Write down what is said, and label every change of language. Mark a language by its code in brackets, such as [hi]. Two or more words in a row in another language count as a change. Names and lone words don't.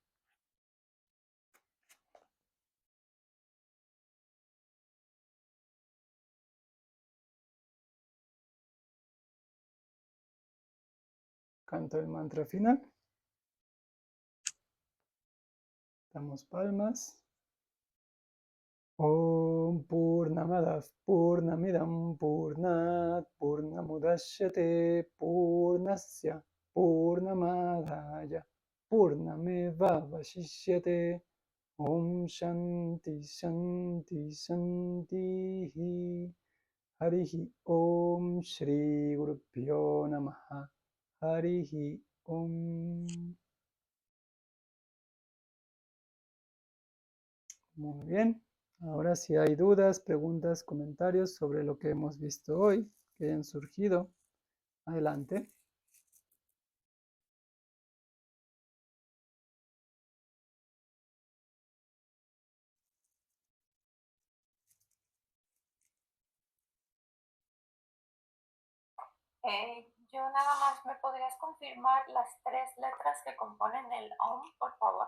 [es] Canto el mantra final. Damos palmas. [sa] Om Purnamadav Purnamidam Purnat Purnamudashyate Purnasya Purnamadaya Purnameva Vashishyate Om Shanti Shanti Shanti Harihi Om Shri Gurubhyo Namaha Harihi Om. [es] Muy bien. Ahora si hay dudas, preguntas, comentarios sobre lo que hemos visto hoy, que hayan surgido, adelante. Yo nada más, ¿me podrías confirmar las 3 letras que componen el OM, por favor?